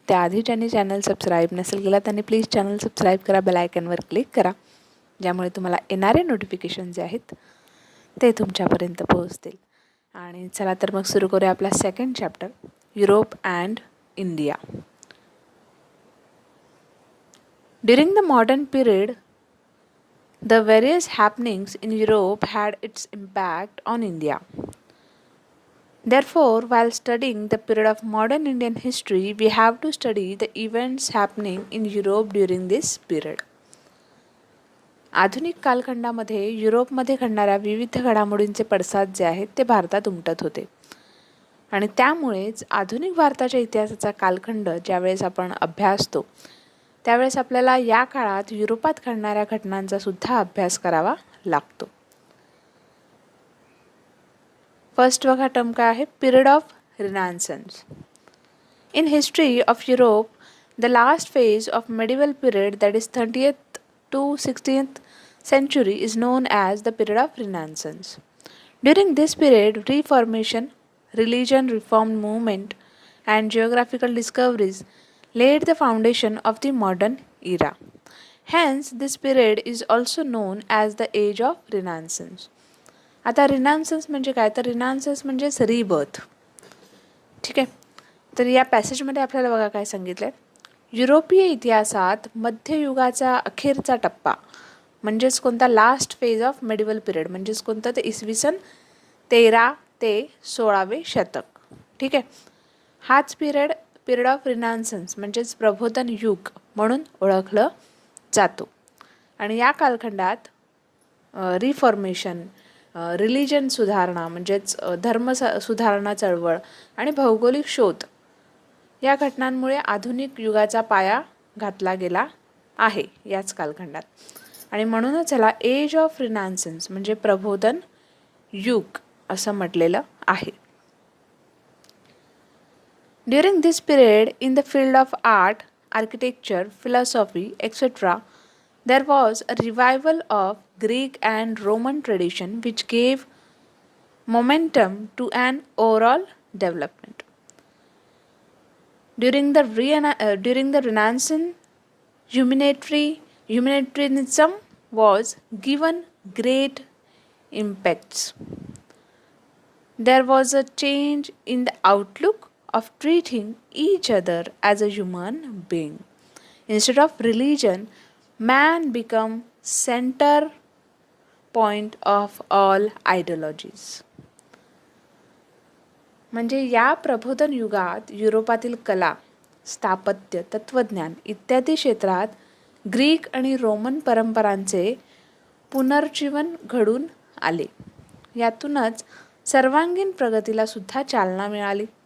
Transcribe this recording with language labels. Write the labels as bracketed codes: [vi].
[mr] त्याआधी ज्यांनी channel subscribe नसेल केला त्यांनी प्लीज चॅनल सबस्क्राईब करा, बेल आयकॉनवर क्लिक करा, ज्यामुळे तुम्हाला येणारे नोटिफिकेशन जे आहेत ते तुमच्यापर्यंत पोहोचतील. आणि चला तर मग सुरू करूया आपला second chapter Europe and India. [en] During the modern period, the various happenings in Europe had its impact on India. Therefore, while studying the period of modern Indian history, we have to study the events happening in Europe during this period. [mr] आधुनिक कालखंडामध्ये युरोपमध्ये घडणाऱ्या विविध घडामोडींचे पडसाद जे आहेत ते भारतात उमटत होते. आणि त्यामुळेच आधुनिक भारताच्या इतिहासाचा कालखंड ज्यावेळेस आपण अभ्यासतो त्यावेळेस आपल्याला या काळात युरोपात घडणाऱ्या घटनांचा सुद्धा अभ्यास करावा लागतो. फर्स्ट बघा टर्म काय आहे, [en] Period of Renaissance. In history of Europe the last phase of medieval period that is 30th to 16th century is known as the period of Renaissance. During this period, reformation, religion reform movement and geographical discoveries laid the foundation of the modern era. Hence, this period is also known as the age of Renaissance. [mr] आता रिनायसन्स म्हणजे काय, तर रिनायसन्स म्हणजेच rebirth. ठीक आहे, तर या पॅसेजमध्ये आपल्याला बघा काय सांगितलं आहे, युरोपीय इतिहासात मध्ययुगाचा अखेरचा टप्पा म्हणजेच कोणता, [en] last phase of medieval period [mr] म्हणजेच कोणतं, ते इसवी सन 13 ते 16वे शतक. ठीक आहे, हाच पिरियड ऑफ रिनायसन्स म्हणजेच प्रबोधन युग म्हणून ओळखलं जातो. आणि या कालखंडात रिफॉर्मेशन, रिलिजन सुधारणा म्हणजेच धर्म सुधारणा चळवळ आणि भौगोलिक शोध या घटनांमुळे आधुनिक युगाचा पाया घातला गेला आहे याच कालखंडात. आणि म्हणूनच याला एज ऑफ रिनायसन्स म्हणजे प्रबोधन युग असं म्हटलेलं आहे. [en] During this period, in the field of art, architecture, philosophy, etc., there was a revival of Greek and Roman tradition which gave momentum to an overall development. During the Renaissance, humanitarianism was given great impacts. There was a change in the outlook of treating each other as a human being. Instead of religion, man became center point of all ideologies. [mr] म्हणजे या प्रबोधन युगात युरोपातील कला, स्थापत्य, तत्वज्ञान इत्यादी क्षेत्रात ग्रीक आणि रोमन परंपरांचे पुनर्जीवन घडून आले. यातूनच सर्वांगीण प्रगतीला सुद्धा चालना मिळाली.